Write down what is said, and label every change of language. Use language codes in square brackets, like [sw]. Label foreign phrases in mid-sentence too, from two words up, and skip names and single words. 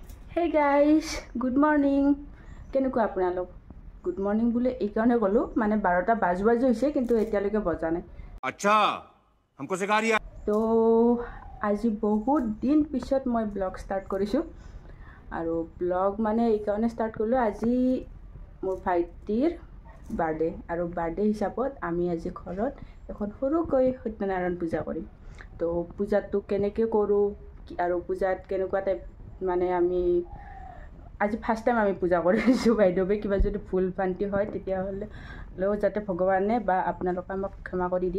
[en] Hey guys, good morning. [as] কেনেকুৱা আপোনালোক? [en] Good morning [as] বুলে এই কাৰণে গলো মানে 12টা বাজু হৈছে কিন্তু এতিয়ালৈকে বজা নাই। আচ্ছা, [hi] हमको सिखा रिया। [as] তো আজি বহুত দিন পিছত মই [en] blog start [as] কৰিছো আৰু ব্লগ মানে এই কাৰণে ষ্টাৰ্ট কৰিলো আজি মোৰ ভাইটিৰ বাৰ্থডে আৰু বাৰ্থডে হিচাপত আমি আজি ঘৰত এখন সৰুকৈ সত্যনাৰায়ণ পূজা কৰিম। তো পূজাটো কেনেকৈ কৰোঁ আৰু পূজাত কেনেকুৱা টাইপ মানে আমি আজি [en] first time [as] আমি পূজা কৰিছোঁ বাইদেৱে কিবা যদি ভুল ভ্ৰান্তি হয় তেতিয়াহ'লেও যাতে ভগৱানে বা আপোনালোকে আমাক ক্ষমা কৰি দিয়ে।